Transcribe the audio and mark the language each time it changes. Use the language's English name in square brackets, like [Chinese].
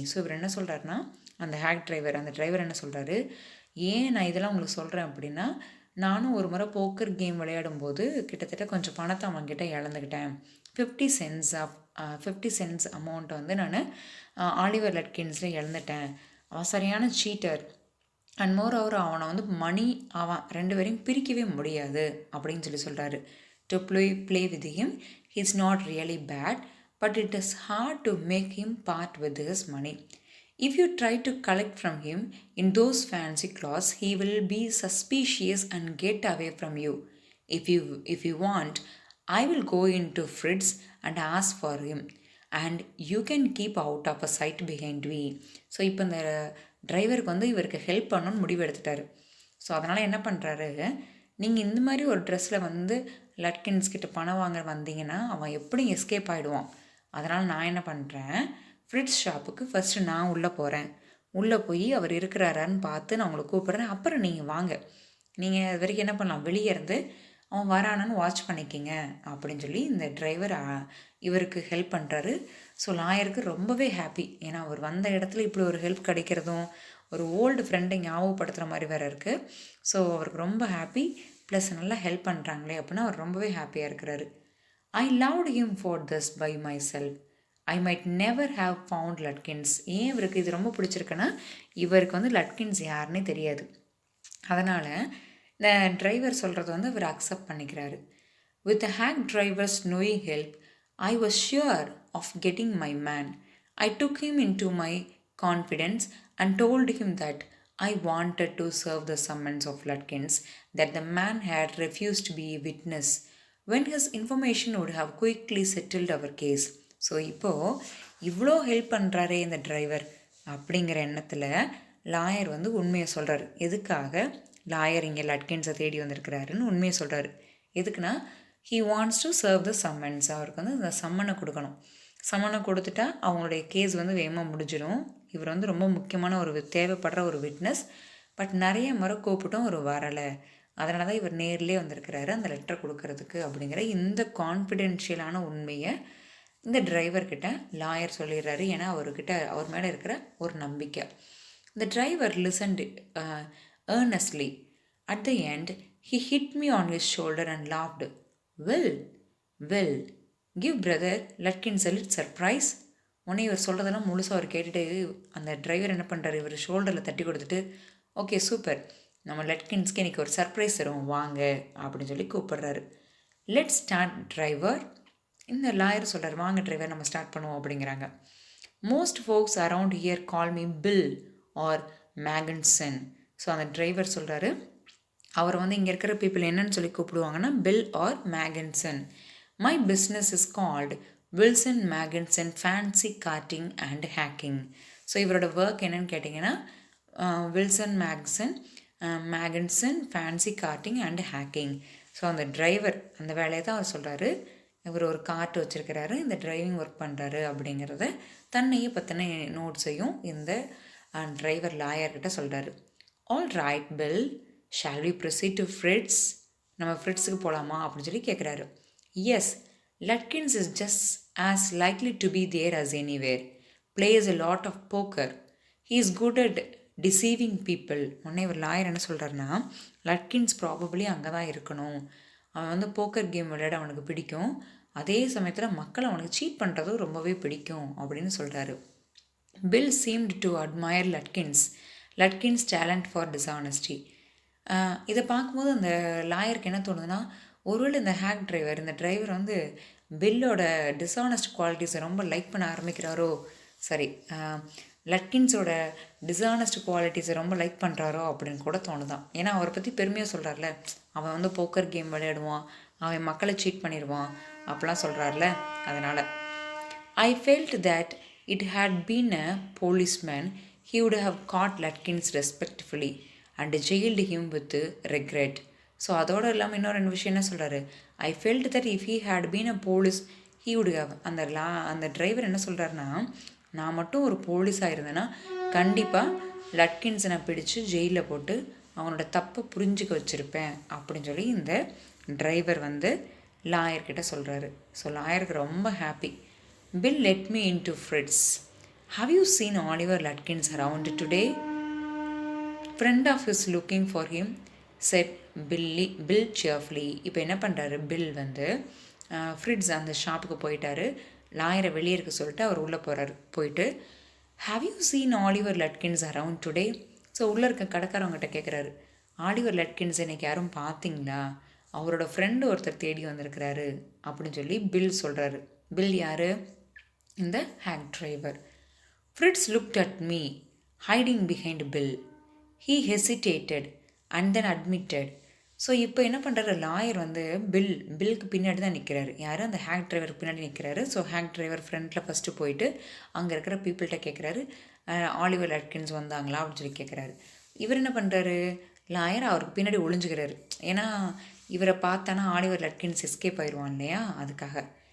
[Tamil] So இவர் என்ன சொல்கிறாருன்னா, அந்த டிரைவர் என்ன சொல்கிறாரு, ஏன் நான் இதெல்லாம் உங்களுக்கு சொல்கிறேன் அப்படின்னா, நானும் ஒரு முறை போக்கர் கேம் விளையாடும்போது கிட்டத்தட்ட கொஞ்சம் பணத்தை அவங்ககிட்ட இழந்துக்கிட்டேன். 50 சென்ட்ஸ் அமௌண்ட்டை வந்து நான் ஆலிவர் லட்கின்ஸில் இழந்துட்டேன். அவன் சரியான சீட்டர். அண்ட் மோர் ஓவர் அவனை வந்து அவன் 2 பேரையும் பிரிக்கவே முடியாது அப்படின்னு சொல்லி சொல்கிறாரு. [English] To play with him, he's not really bad, but it is hard to make him part with his money. If you try to collect from him in those fancy clothes, he will be suspicious and get away from you. If you want, I will go into Fritz and ask for him, and you can keep out of a sight behind me. [Tamil] So இப்போ இந்த டிரைவருக்கு வந்து இவருக்கு help பண்ணணும்னு முடிவு எடுத்துட்டாரு. So அதனால் என்ன பண்ணுறாரு, நீங்கள் இந்த மாதிரி ஒரு ட்ரெஸ்ஸில் வந்து லட்கின்ஸ் கிட்ட பணம் வாங்க வந்தீங்கன்னா அவன் எப்படி எஸ்கேப் ஆகிடுவான். அதனால் நான் என்ன பண்ணுறேன், ஃப்ரிட்ஸ் ஷாப்புக்கு ஃபஸ்ட்டு நான் உள்ளே போகிறேன். உள்ளே போய் அவர் இருக்கிறாரான்னு பார்த்து நான் உங்களை கூப்பிட்றேன். அப்புறம் நீங்கள் வாங்க. நீங்கள் அது வரைக்கும் என்ன பண்ணலாம், வெளியே இருந்து அவன் வரானான்னு வாட்ச் பண்ணிக்கிங்க அப்படின்னு சொல்லி இந்த டிரைவர் இவருக்கு ஹெல்ப் பண்ணுறாரு. ஸோ லாயருக்கு ரொம்பவே ஹாப்பி. ஏன்னா அவர் வந்த இடத்துல இப்படி ஒரு ஹெல்ப் கிடைக்கிறதும் ஒரு ஓல்டு ஃப்ரெண்டை ஞாபகப்படுத்துகிற மாதிரி வேறு இருக்குது. ஸோ அவருக்கு ரொம்ப ஹாப்பி. ப்ளஸ் நல்லா ஹெல்ப் பண்ணுறாங்களே அப்படின்னா அவர் ரொம்பவே ஹாப்பியாக இருக்கிறாரு. [English] I loved him for this by myself. I might never have found Lutkins. [Tamil] ஏன் இவருக்கு இது ரொம்ப பிடிச்சிருக்குன்னா, இவருக்கு வந்து லட்கின்ஸ் யாருன்னே தெரியாது. அதனால் இந்த டிரைவர் சொல்கிறது வந்து இவர் அக்செப்ட் பண்ணிக்கிறாரு. [English] With the hack drivers knowing help, I was sure of getting my man. I took him into my confidence and told him that I wanted to serve the summons of Lutkins, that the man had refused to be a witness, when his information would have quickly settled our case. [Tamil] So இப்போது இவ்வளோ help பண்ணுறாரே இந்த driver அப்படிங்கிற எண்ணத்தில் lawyer வந்து உண்மையை சொல்கிறார். எதுக்காக lawyer இங்கே லட்கின்ஸை தேடி வந்திருக்கிறாருன்னு உண்மையை சொல்கிறாரு. எதுக்குன்னா, [English] He wants to serve the summons. [Tamil] அவருக்கு வந்து இந்த சம்மனை கொடுக்கணும். சம்மனை கொடுத்துட்டா அவங்களுடைய கேஸ் வந்து வேகமாக முடிஞ்சிடும். இவர் வந்து ரொம்ப முக்கியமான தேவைப்படுற ஒரு விட்னஸ். பட் நிறைய முறை கூப்பிட்டும் அவர் வரலை. அதனால தான் இவர் நேர்லேயே வந்திருக்கிறாரு அந்த லெட்டர் கொடுக்கறதுக்கு அப்படிங்கிற இந்த கான்ஃபிடென்ஷியலான உண்மையை இந்த டிரைவர்கிட்ட லாயர் சொல்லிடுறாரு. ஏன்னா அவர் மேலே இருக்கிற ஒரு நம்பிக்கை. இந்த driver [English] Listened earnestly. At the end, he hit me on his shoulder and laughed. Well, give brother Lutkins a little surprise. [Tamil] உடனே இவர் சொல்கிறதெல்லாம் முழுசாக அவர் கேட்டுட்டு அந்த டிரைவர் என்ன பண்ணுறாரு, இவர் ஷோல்டரில் தட்டி கொடுத்துட்டு, ஓகே சூப்பர், நம்ம லட்கின்ஸ்க்கு இன்றைக்கி ஒரு சர்ப்ரைஸ் தரும் வாங்க அப்படின்னு சொல்லி கூப்பிடுறாரு. [English] Let start driver. [Tamil] இந்த லாயர் சொல்கிறார், வாங்க டிரைவர் நம்ம ஸ்டார்ட் பண்ணுவோம் அப்படிங்கிறாங்க. [English] Most folks around here call me Bill or Magnuson. [Tamil] So அந்த டிரைவர் சொல்கிறாரு, அவர் வந்து இங்கே இருக்கிற பீப்புள் என்னன்னு சொல்லி கூப்பிடுவாங்கன்னா bill R மேகன்சன். [English] My business is called Wilson Magnuson fancy carting and hacking. [Tamil] So இவரோட ஒர்க் என்னன்னு கேட்டிங்கன்னா, Wilson மேகன்சன் fancy carding and hacking. So அந்த டிரைவர் அந்த வேலையை தான் அவர் சொல்கிறாரு. இவர் ஒரு கார்ட் வச்சுருக்கிறாரு, இந்த டிரைவிங் ஒர்க் பண்ணுறாரு அப்படிங்கிறத தன்னையே பற்றின நோட்ஸையும் இந்த டிரைவர் லாயர்கிட்ட சொல்கிறாரு. [English] All right Bill, shall we proceed to Fritz. [Tamil] நம்ம ஃப்ரிட்ஸுக்கு போகலாமா அப்படின்னு சொல்லி கேட்குறாரு. [English] Yes, Lutkins is just as likely to be there as anywhere. Plays a lot of poker. He is good at deceiving people. [Tamil] உடனே ஒரு lawyer என்ன சொல்கிறாருன்னா, லட்கின்ஸ் probably அங்கே தான் இருக்கணும். அவன் வந்து போக்கர் கேம் விளையாட அவனுக்கு பிடிக்கும். அதே சமயத்தில் மக்கள் அவனுக்கு சீட் பண்ணுறதும் ரொம்பவே பிடிக்கும் அப்படின்னு சொல்கிறாரு. [English] Bill seemed to admire Lutkins' talent for dishonesty. [Tamil] இதை பார்க்கும்போது அந்த லாயருக்கு என்ன தோணுதுன்னா, ஒருவேளை இந்த டிரைவர் வந்து பில்லோட டிஸானஸ்ட் குவாலிட்டிஸை ரொம்ப லைக் பண்ண ஆரம்பிக்கிறாரோ, சரி லட்கின்ஸோட டிஸானஸ்ட் குவாலிட்டிஸை ரொம்ப லைக் பண்ணுறாரோ அப்படின்னு கூட தோணுதான். ஏன்னா அவரை பற்றி பெருமையாக சொல்கிறார்ல, அவன் வந்து போக்கர் கேம் விளையாடுவான், அவன் மக்களை சீட் பண்ணிடுவான் அப்படிலாம் சொல்கிறார்ல, அதனால் [English] I felt that it had been a policeman, he would have caught Lutkins respectfully and jailed him with regret. [Tamil] So அதோடு இல்லாமல் இன்னும் 2 விஷயம் என்ன சொல்கிறாரு, [English] I felt that if he had been a police he would have. [Tamil] அந்த driver என்ன சொல்கிறாருன்னா, நான் மட்டும் ஒரு போலீஸாக இருந்தேன்னா கண்டிப்பாக லட்கின்ஸை நான் பிடிச்சி ஜெயிலில் போட்டு அவனோட தப்பை புரிஞ்சுக்க வச்சுருப்பேன் அப்படின்னு சொல்லி இந்த டிரைவர் வந்து லாயர்கிட்ட சொல்கிறாரு. ஸோ லாயருக்கு ரொம்ப happy. [English] Bill let me into Fritz. Have you seen Oliver Lutkins around today? Friend of his looking for him, said Bill cheerfully. [Tamil] இப்போ என்ன பண்ணுறாரு, பில் வந்து ஃப்ரிட்ஸ் அந்த ஷாப்புக்கு போயிட்டாரு. லாயரை வெளியே இருக்க சொல்லிட்டு அவர் உள்ளே போகிறாரு. போயிட்டு [English] Have you seen Oliver Lutkins around today? [Tamil] So உள்ளே இருக்க கடைக்காரவங்ககிட்ட கேட்குறாரு, ஆலிவர் லட்கின்ஸ் இன்னைக்கு யாரும் பார்த்தீங்களா? அவரோட ஃப்ரெண்டு ஒருத்தர் தேடி வந்திருக்கிறாரு அப்படின்னு சொல்லி பில் சொல்கிறாரு. பில் யார்? இந்த [English] hack driver. Fritz looked at me, hiding behind Bill. He hesitated and then admitted. [Tamil] So இப்போ என்ன பண்ணுறாரு, லாயர் வந்து பில்லுக்கு பின்னாடி தான் நிற்கிறாரு. யார்? அந்த ஹேக் டிரைவருக்கு பின்னாடி நிற்கிறாரு. ஸோ ஹேக் டிரைவர் ஃப்ரண்ட்டில் ஃபஸ்ட்டு போயிட்டு அங்கே இருக்கிற பீப்புள்கிட்ட கேட்குறாரு, ஆலிவர் லட்கின்ஸ் வந்தாங்களா அப்படின்னு சொல்லி கேட்குறாரு. இவர் என்ன பண்ணுறாரு, லாயர் அவருக்கு பின்னாடி ஒளிஞ்சுக்கிறாரு. ஏன்னா இவரை பார்த்தானா ஆலிவர் லட்கின்ஸ் எஸ்கேப் ஆயிடுவான் இல்லையா, அதுக்காக.